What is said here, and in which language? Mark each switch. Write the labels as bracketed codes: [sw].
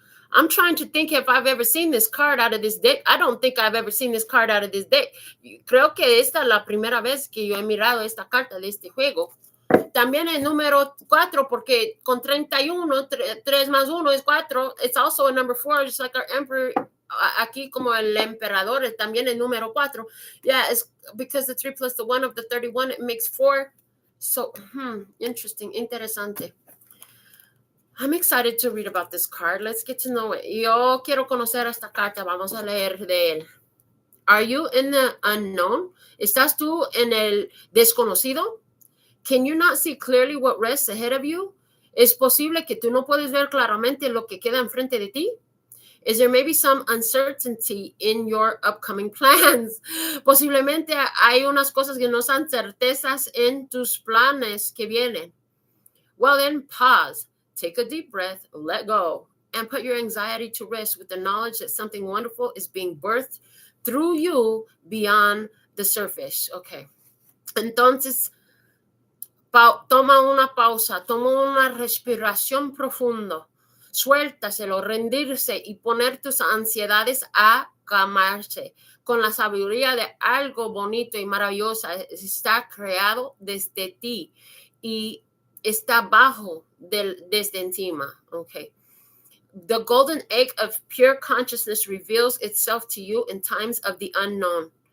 [en] I'm trying to think if I've ever seen this card out of this deck. I don't think I've ever seen this card out of this deck. [es] Creo que esta es la primera vez que yo he mirado esta carta de este juego. También el número 4, porque con 31, 3 más 1 es 4. [en] It's also a number 4, just like our emperor. [es] Aquí como el emperador, también el número 4. [en] Yeah, it's because the 3 plus the 1 of the 31, it makes 4. So, interesting, interesante. I'm excited to read about this card. Let's get to know it. [es] Yo quiero conocer esta carta. Vamos a leer de él. [en] Are you in the unknown? [es] ¿Estás tú en el desconocido? [en] Can you not see clearly what rests ahead of you? [es] ¿Es posible que tú no puedes ver claramente lo que queda enfrente de ti? [en] Is there maybe some uncertainty in your upcoming plans? [es] Posiblemente hay unas cosas que no son certezas en tus planes que vienen. [en] Well, then pause. Take a deep breath, let go, and put your anxiety to rest with the knowledge that something wonderful is being birthed through you beyond the surface. Okay. [es] Entonces, toma una pausa, toma una respiración profunda, suéltaselo, rendirse y poner tus ansiedades a calmarse. Con la sabiduría de algo bonito y maravilloso está creado desde ti y está bajo desde encima. Okay. [en] The golden egg of pure consciousness reveals itself to you in times of the unknown.